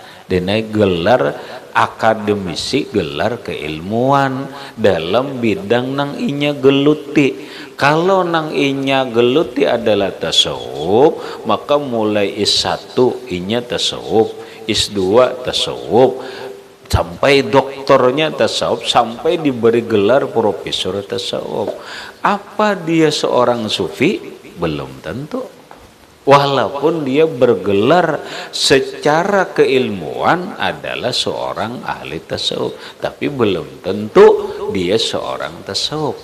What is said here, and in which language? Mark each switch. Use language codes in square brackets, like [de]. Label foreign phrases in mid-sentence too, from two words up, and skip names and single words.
[bjn] Dene gelar akademisi, gelar keilmuan dalam bidang nang inya geluti. Kalau nang inya geluti adalah tasawuf, maka mulai is 1 inya tasawuf, [id] is 2 tasawuf, sampai doktornya tasawuf, sampai diberi gelar profesor tasawuf. Apa dia seorang sufi? Belum tentu. Walaupun dia bergelar secara keilmuan adalah seorang ahli tasawuf, tapi belum tentu dia seorang tasawuf.